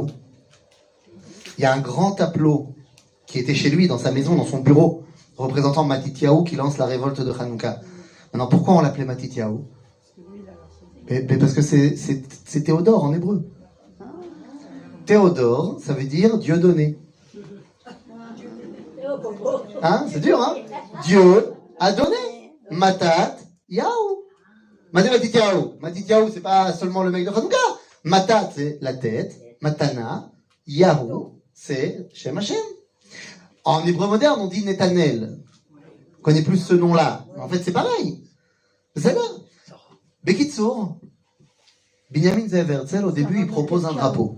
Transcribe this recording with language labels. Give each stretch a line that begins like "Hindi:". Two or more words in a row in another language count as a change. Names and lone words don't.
French: Il y a un grand tableau qui était chez lui, dans sa maison, dans son bureau, représentant Matityahu qui lance la révolte de Hanouka. Maintenant, pourquoi on l'appelait Matityahu? Mais parce que c'est Théodore en hébreu. Théodore, ça veut dire Dieu donné. Hein? C'est dur, hein? Dieu a donné. Matat Yahu. Matityahu. Matityahu, c'est pas seulement le mec de Hanouka. Matat, c'est la tête. Matana. Yahu, c'est
Hebrew: שם השם.
French: En hébreu moderne, on dit Netanel. On connaît plus ce nom-là. En fait, c'est pareil. C'est là. Bekitsour, Binyamin Zeev Herzl, au début, il propose un drapeau.